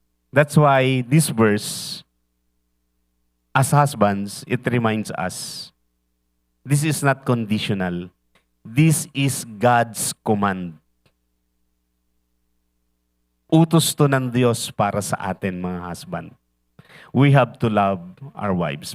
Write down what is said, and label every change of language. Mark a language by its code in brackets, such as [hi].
[en] That's why this verse, as husbands, it reminds us, this is not conditional. This is God's command. [tl] Utos to ng Diyos para sa atin, mga husband. [en] We have to love our wives.